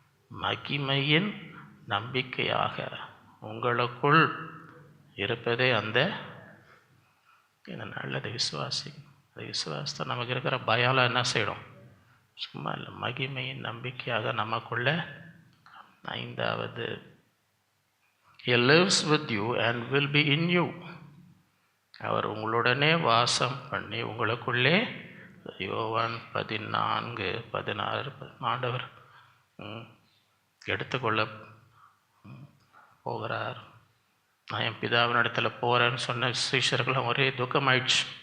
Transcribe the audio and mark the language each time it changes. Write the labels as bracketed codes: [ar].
[ta] மகிமையின் நம்பிக்கையாக உங்களுக்குள் இருப்பதே அந்த நல்லது விசுவாசி. அந்த விசுவாசத்தை நமக்கு இருக்கிற பயால என்ன செய்யணும்? சும்மா இல்லை, மகிமையின் நம்பிக்கையாக நமக்குள்ள. [en] 5வது, He lives with you and will be in you. [ta] அவர் உங்களுடனே வாசம் பண்ணி உங்களுக்குள்ளே. யோவான் 14:16 ஆண்டவர் எடுத்துக்கொள்ள போகிறார். நான் என் பிதாவின் இடத்துல போகிறேன்னு சொன்ன சீஷர்களும் ஒரே துக்கமாயிடுச்சு.